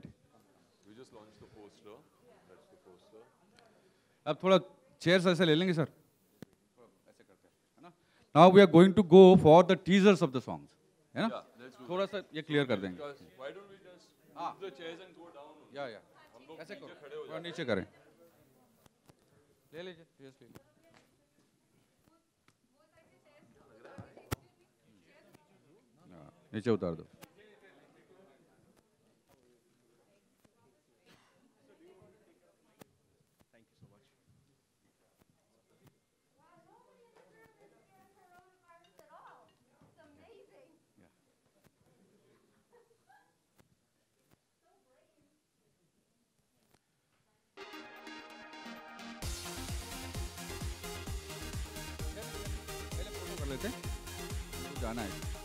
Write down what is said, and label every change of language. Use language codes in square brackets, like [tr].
[en] We just launched the poster. That's the poster. [hi] अब थोड़ा chairs ऐसे ले लेंगे सर, ऐसे करते हैं, है ना। [en] Now we are going to go for the teasers of the songs, [hi] है ना। थोड़ा सा ये क्लियर कर देंगे। [en] Why don't we just move the chairs and go down? [hi] या ऐसे करो, थोड़ा नीचे करें। ले लीजिए, चेयर्स ले लीजिए। नीचे उतार दो। पहले फोटो कर लेते हैं, तो जाना है।